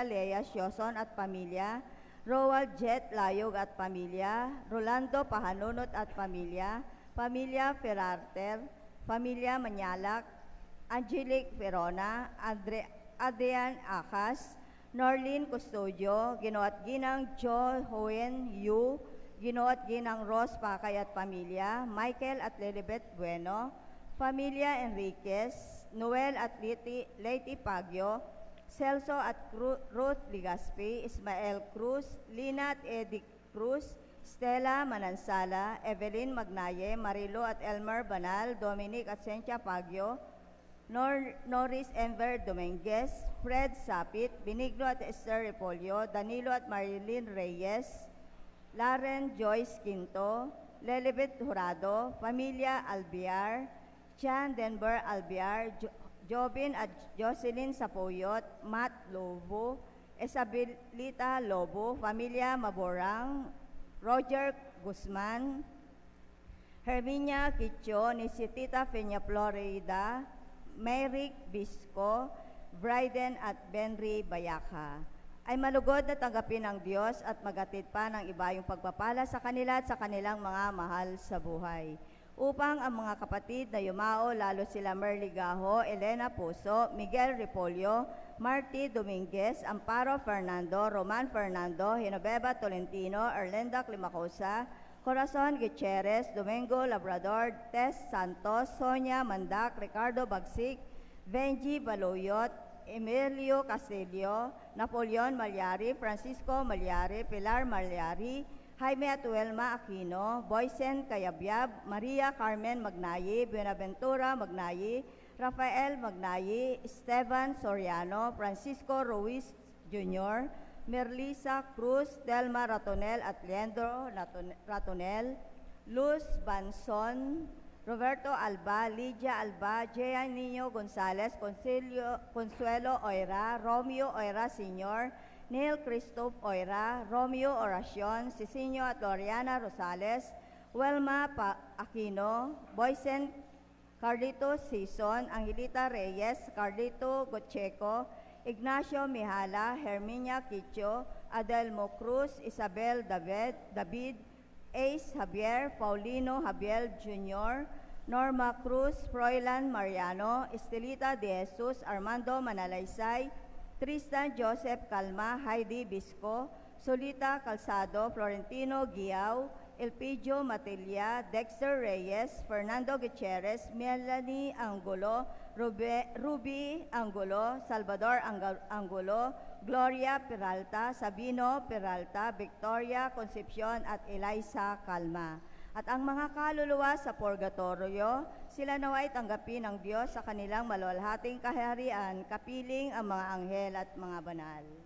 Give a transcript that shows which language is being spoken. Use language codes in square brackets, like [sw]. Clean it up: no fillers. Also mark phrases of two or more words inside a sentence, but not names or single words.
[tl] Lea Sioson at pamilya, Roald Jet Layog at pamilya, Rolando Pahanunot at pamilya, Pamilya Ferarter, Pamilya Manyalak, Angelic Verona, Adrian Acas, Norlene Custodio, Ginoat Ginang Jo Hoen Yu, Ginoat Ginang Ros Pakay at pamilya, Michael at Lilibet Bueno, Pamilya Enriquez, Noel at Leti Pagyo, Celso at Ruth Ligaspi, Ismael Cruz, Lina at Eddie Cruz, Stella Manansala, Evelyn Magnaye, Marilo at Elmer Banal, Dominic at Cynthia Pagyo, Norris Enver Dominguez, Fred Sapit, Benigno at Esther Repolio, Danilo at Marilyn Reyes, Laren Joyce Quinto, Lelibet Jurado, Pamilya Albiar, Chan Denver Albiar, Jobin at Jocelyn Sapoyot, Matt Lobo, Isabelita Lobo, Pamilya Maborang, Roger Guzman, Herminia Quicho, Nisitita Peña Florida, Merrick Bisco, Bryden at Benry Bayaka. Ay malugod na tanggapin ng Diyos at magatid pa ng iba yung pagpapala sa kanila at sa kanilang mga mahal sa buhay. Upang ang mga kapatid na yumao, lalo sila Merly Gaho, Elena Puso, Miguel Ripolio, Marty Dominguez, Amparo Fernando, Roman Fernando, Genoveva Tolentino, Erlenda Climacosa, Corazon Gutierrez, Domingo Labrador, Tess Santos, Sonia Mandak, Ricardo Bagsik, Benji Baloyot, Emilio Castillo, Napoleon Malyari, Francisco Malyari, Pilar Malyari, Jaime Atuelma Aquino, Boysen Cayabyab, Maria Carmen Magnayi, Buenaventura Magnayi, Rafael Magnayi, Esteban Soriano, Francisco Ruiz Jr., Merlisa Cruz, Delma Ratonel at Leandro Ratonel, Luz Banson, Roberto Alba, Lydia Alba, Jean Niño Gonzalez, Consuelo Oira, Romeo Oira Sr., Neil Christoph Oira, Romeo Oracion, Cicinio at Loriana Rosales, Welma Aquino, Boysen Carlito Sison, Angelita Reyes, Carlito Gocheco, Ignacio Mihala, Herminia Quicho, Adelmo Cruz, Isabel David, Ace Javier, Paulino Javier Jr., Norma Cruz, Froilan Mariano, Estelita De Jesus, Armando Manalaysay, Tristan Joseph Calma, Heidi Bisco, Solita Calzado, Florentino Giao, Elpidio Matilla, Dexter Reyes, Fernando Gutierrez, Melanie Angulo, Ruby Angulo, Salvador Angulo, Gloria Peralta, Sabino Peralta, Victoria Concepcion at Eliza Calma. At ang mga kaluluwa sa purgatorio, sila naway tanggapin ng Diyos sa kanilang maluwalhating kaharian, kapiling ang mga anghel at mga banal.